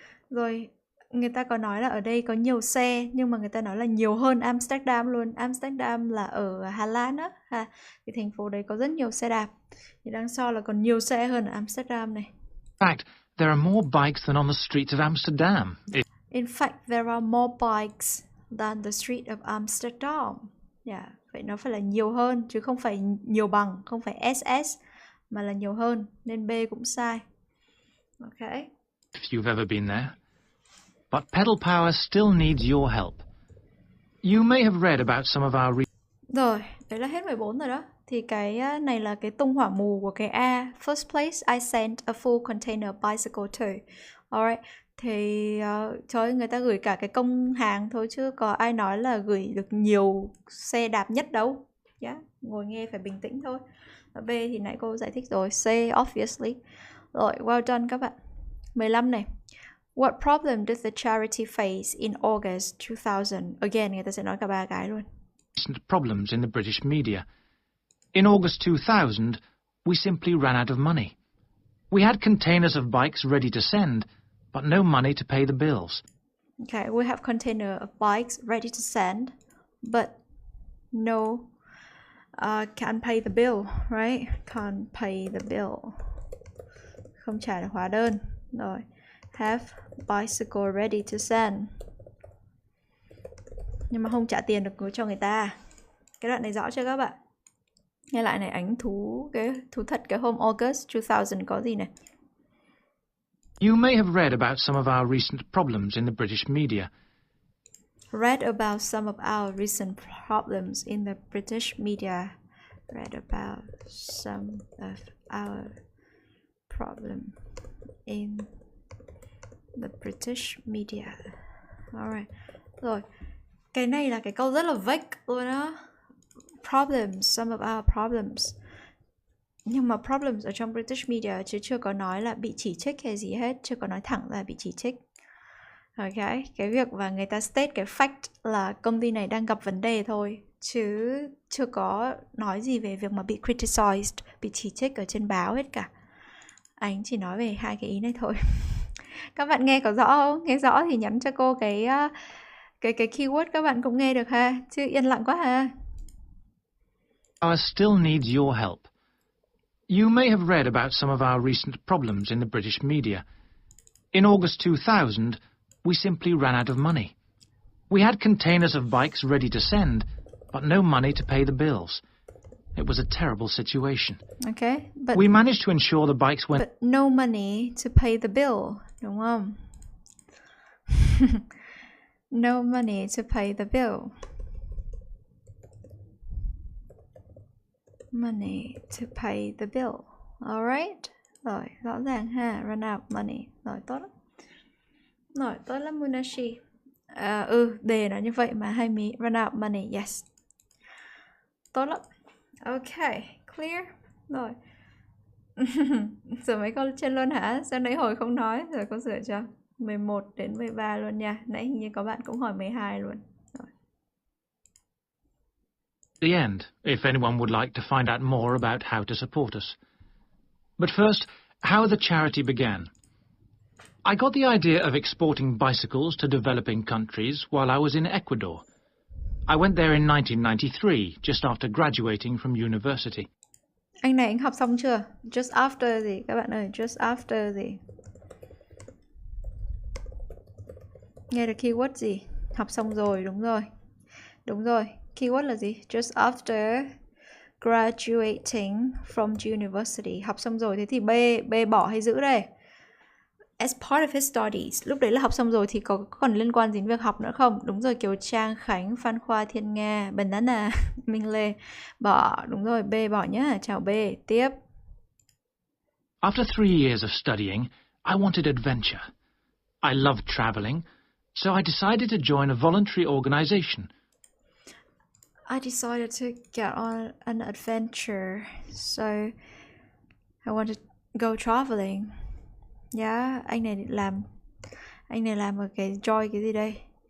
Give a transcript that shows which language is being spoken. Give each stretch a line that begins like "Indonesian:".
Vietnamese: Rồi, người ta có nói là ở đây có nhiều xe, nhưng mà người ta nói là nhiều hơn Amsterdam luôn. Amsterdam là ở Hà Lan á. Thì thành phố đấy có rất nhiều xe đạp. Thì đang so là còn nhiều xe hơn ở Amsterdam này.
English: In fact, there are more bikes than on the streets of Amsterdam. In fact, there are more bikes than the street of Amsterdam.
Vietnamese: Yeah, vậy nó phải là nhiều hơn, chứ không phải nhiều bằng, không phải SS, mà là nhiều hơn. Nên B cũng sai. Ok.
English: If you've ever been there. But Pedal Power still needs your help. You may have read about some of our...
Vietnamese: Rồi, đấy là hết 14 rồi đó. Thì cái này là cái tung hỏa mù của cái A.
English: First place, I sent a full container bicycle to. Alright.
Vietnamese: Thì trời, người ta gửi cả cái công hàng thôi, chứ có ai nói là gửi được nhiều xe đạp nhất đâu. Yeah. Ngồi nghe phải bình tĩnh thôi. B thì nãy cô giải thích rồi. C, obviously. Rồi,
English: well done
Vietnamese: các bạn. 15 này.
English: What problem did the charity face in August 2000?
Vietnamese: Again, người ta sẽ nói cả ba cái luôn.
English: Problems in the British media. In August 2000, we simply ran out of money. We had containers of bikes ready to send, but no money to pay the bills. Okay, we have container of bikes ready to send, but no can't pay the bill, right? Can't pay the bill.
Vietnamese: Không trả được hóa đơn.
English: Rồi, have bicycle ready to send.
Vietnamese: Nhưng mà không trả tiền được cho người ta. Cái đoạn này rõ chưa các bạn? Nghe lại này, ảnh thú thật cái hôm August 2000 có gì này?
English: You may have read about some of our recent problems in the British media. Read about some of our recent problems in the British media. Read about some of our problem in the British media. Alright.
Vietnamese: Rồi, cái này là cái câu rất là vague luôn á.
English: Problems, some of our problems.
Vietnamese: Nhưng mà problems ở trong British media chứ chưa có nói là bị chỉ trích hay gì hết, chưa có nói thẳng là bị chỉ trích. Ok, cái việc và người ta state cái fact là công ty này đang gặp vấn đề thôi, chứ chưa có nói gì về việc mà bị criticized, bị chỉ trích ở trên báo hết cả. Anh chỉ nói về hai cái ý này thôi. Các bạn nghe có rõ không? Nghe rõ thì nhắn cho cô cái keyword các bạn cũng nghe được ha, chứ yên lặng quá ha.
English: Power still needs your help. You may have read about some of our recent problems in the British media. In August 2000, we simply ran out of money. We had containers of bikes ready to send, but no money to pay the bills. It was a terrible situation. Okay, but we managed to ensure the bikes went... But no money to pay the bill,
Vietnamese: đúng không?
English: No money to pay the bill. Money to pay the bill. Alright.
Vietnamese: Rồi, rõ ràng ha.
English: Run out money.
Vietnamese: Rồi, tốt lắm.
English: Rồi, tốt lắm Munashi. Đề nó như vậy mà hay mí. Run out money, yes.
Vietnamese: Tốt lắm.
English: Ok, clear. Rồi.
Vietnamese: Sửa mấy câu trên luôn hả? Sao nãy hồi không nói? Rồi con sửa cho 11 đến 13 luôn nha. Nãy hình như có bạn cũng hỏi 12 luôn. Rồi.
English: The end, if anyone would like to find out more about how to support us. But first, how the charity began. I got the idea of exporting bicycles to developing countries while I was in Ecuador. I went there in 1993, just after graduating from university.
Vietnamese: Anh này anh học xong chưa?
English: Just after
Vietnamese: gì các bạn ơi? Just after gì? Nghe được keyword gì? Học xong rồi, đúng rồi. Đúng rồi. Keyword là gì?
English: Just after graduating from university.
Vietnamese: Học xong rồi, thế thì B bỏ hay giữ đây?
English: As part of his studies.
Vietnamese: Lúc đấy là học xong rồi thì có còn liên quan đến việc học nữa không? Đúng rồi, Kiều Trang, Khánh, Phan Khoa, Thiên Nga, Banana, Minh Lê. Bỏ, đúng rồi, B bỏ nhá. Chào B. Tiếp.
English: After 3 years of studying, I wanted adventure. I loved traveling, so I decided to join a voluntary organization. I decided to get on an adventure, so I wanted to go traveling.
Vietnamese: Yeah, anh này làm ở cái join cái gì đây?